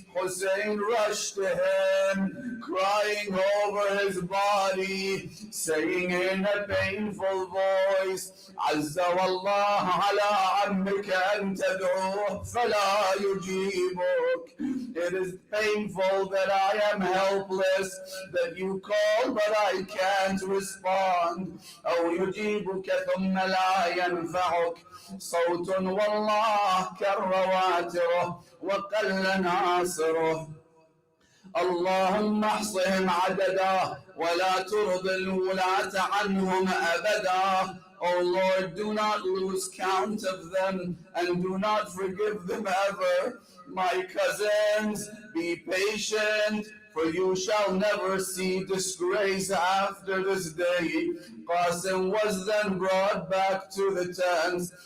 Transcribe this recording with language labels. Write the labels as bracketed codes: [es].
[en] Hussein rushed to him, crying over his body, saying in a painful voice, [ar] "عز والله على عمك أن تدعوه فلا يجيبك." [en] It is painful that I am helpless, that you call but I can't respond. [ar] أو يجيبك ثم لا ينفعك صوت والله كالرواتره وقل ناصره. اللهم احصهم عددا ولا ترض الولاة عنهم أبدا. [en] O Lord, do not lose count of them and do not forgive them ever. My cousins, be patient, for you shall never see disgrace after this day. Qasim was then brought back to the tents.